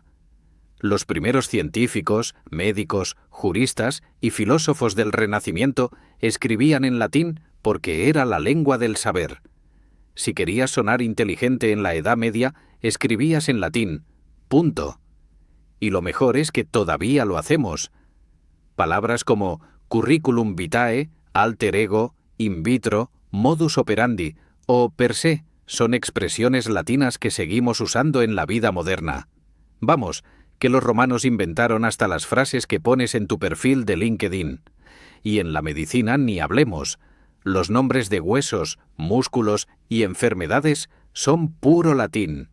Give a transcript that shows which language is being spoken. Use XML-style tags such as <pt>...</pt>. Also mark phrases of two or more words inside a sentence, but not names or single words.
<es>Los primeros científicos, médicos, juristas y filósofos del Renacimiento escribían en latín porque era la lengua del saber. Si querías sonar inteligente en la Edad Media, escribías en latín, punto. Y lo mejor es que todavía lo hacemos. Palabras como</es> <la>curriculum vitae, alter ego, in vitro, modus operandi</la> <es>o</es> <la>per se</la> <es>son expresiones latinas que seguimos usando en la vida moderna. Vamos, que los romanos inventaron hasta las frases que pones en tu perfil de LinkedIn. Y en la medicina ni hablemos. Los nombres de huesos, músculos y enfermedades son puro latín.</es>